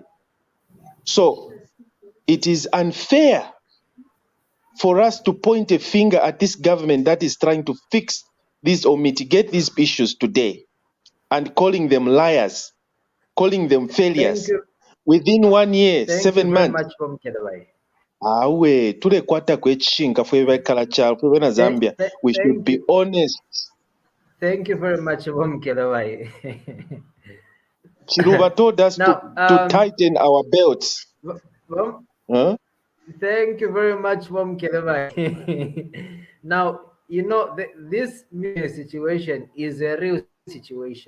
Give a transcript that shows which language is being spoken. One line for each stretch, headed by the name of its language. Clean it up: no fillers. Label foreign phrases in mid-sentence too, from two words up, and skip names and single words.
English: So it is unfair for us to point a finger at this government that is trying to fix this or mitigate these issues today, and calling them liars, calling them failures. Within 1 year, 7 months. Thank you very much, Mukelebai.
Bemba: Awe, tulekwata kwechinga fwe bakala chalo fwe na Zambia.
English: We should be honest. Thank you very much, Mukelebai. Chiruba told us to tighten our belts. Huh? Thank you very much, Mukelebai. Now, you know, this situation is a real situation.